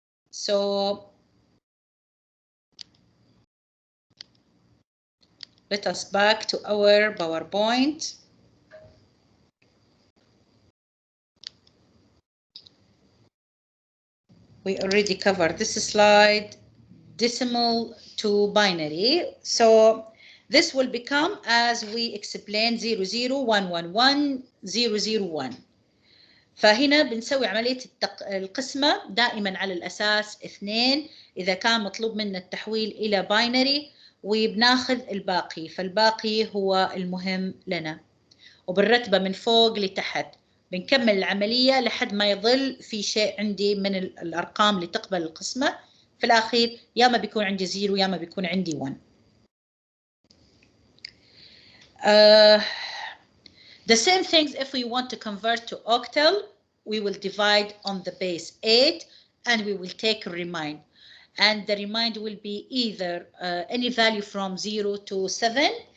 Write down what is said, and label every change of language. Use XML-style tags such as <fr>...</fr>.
<en>So let us back to our PowerPoint. We already covered this slide, decimal to binary.</en> <ar>So this will become, as we explained, 00111 فهنا بنسوي عملية القسمة دائما على الأساس 2 إذا كان مطلوب منا التحويل إلى باينري، وبناخذ الباقي، فالباقي هو المهم لنا، وبالرتبة من فوق لتحت بنكمل العملية لحد ما يظل في شيء عندي من الأرقام اللي تقبل القسمة. في الأخير يا ما بيكون عندي 0 يا ما بيكون عندي 1.</ar> <en>The same things if we want to convert to octal, we will divide on the base 8 and we will take a remind. And the remind will be either any value from 0 to 7.</en>